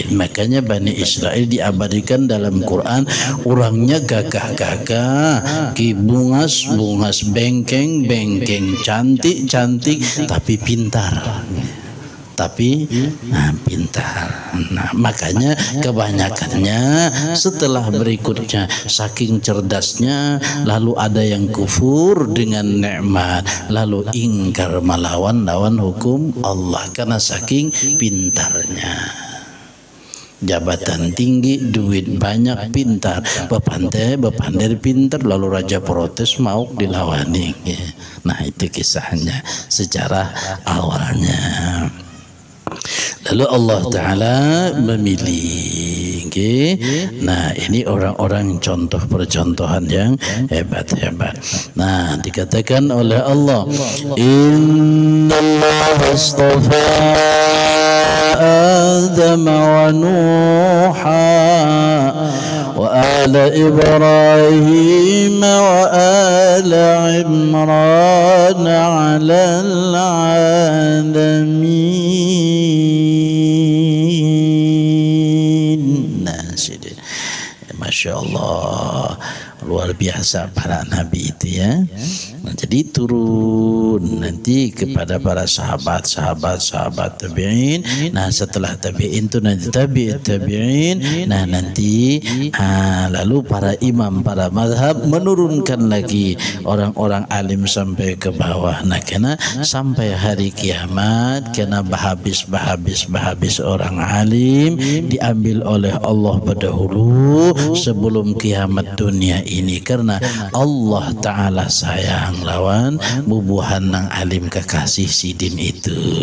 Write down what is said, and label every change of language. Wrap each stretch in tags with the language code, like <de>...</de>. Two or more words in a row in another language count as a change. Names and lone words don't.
<id>Makanya Bani Israel diabadikan dalam Quran orangnya gagah-gagah, bungas bengkeng cantik tapi pintar, pintar. Makanya kebanyakannya setelah berikutnya saking cerdasnya lalu ada yang kufur dengan nikmat, lalu ingkar melawan hukum Allah karena saking pintarnya. Jabatan tinggi, duit banyak, pintar, bepander pintar, lalu raja protes mau dilawani. Nah itu kisahnya secara awalnya. Lalu</id> <ar>الله تعالى</ar> <id>memilih. Nah ini orang-orang contoh percontohan yang hebat-hebat. Nah dikatakan oleh Allah,</id> <ar>إن الله اصطفى آدم ونوحا وآل إبراهيم وآل عمران على العالمين. ما شاء الله,</ar> <id>luar biasa para nabi itu ya. Nah, jadi turun nanti kepada para sahabat tabi'in. Nah setelah tabi'in itu nanti tabi'in. Nah nanti lalu para imam, para madhab menurunkan lagi orang-orang alim sampai ke bawah. Nah kena sampai hari kiamat kena habis orang alim diambil oleh Allah berdahulu sebelum kiamat dunia ini, karena</id> <ar>الله تعالى</ar> <id>sayang lawan bubuhan nang alim kekasih Sidin itu.</id>